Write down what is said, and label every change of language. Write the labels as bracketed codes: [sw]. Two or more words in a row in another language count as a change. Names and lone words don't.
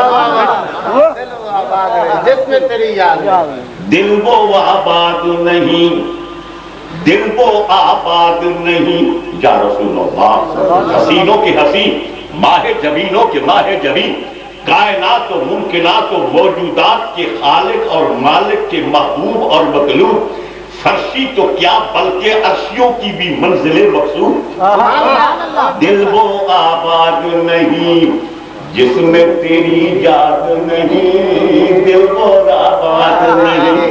[ur] جس میں تیری یاد، دل وہ آباد نہیں، دل وہ آباد نہیں۔ [ar] یا رسول اللہ، [ur] حسینوں کے حسین، ماہ جبینوں کے ماہ جبین، کائنات و ممکنات و موجودات کے خالق اور مالک کے محبوب اور مطلوب، فرشی تو کیا بلکہ عرشیوں کی بھی منزل مقصود۔ دل وہ آباد نہیں جس میں تیری یاد نہیں، دل وہ آباد نہیں